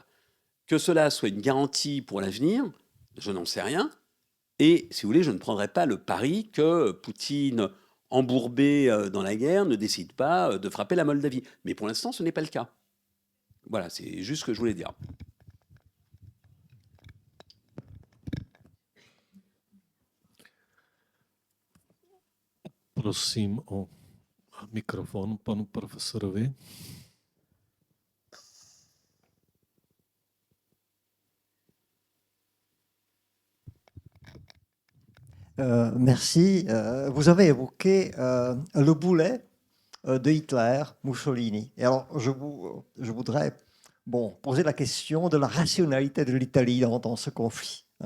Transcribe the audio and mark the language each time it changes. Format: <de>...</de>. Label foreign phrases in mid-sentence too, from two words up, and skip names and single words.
<fr>Que cela soit une garantie pour l'avenir, je n'en sais rien. Et si vous voulez, je ne prendrai pas le pari que Poutine, embourbé dans la guerre, ne décide pas de frapper la Moldavie. Mais pour l'instant, ce n'est pas le cas. Voilà, c'est juste ce que je voulais dire.</fr> <cs>Prosím o mikrofon panu profesorovi.</cs> <fr>Merci. Vous avez évoqué le boulet de Hitler, Mussolini. Et alors, je voudrais poser la question de la rationalité de l'Italie dans ce conflit.</fr>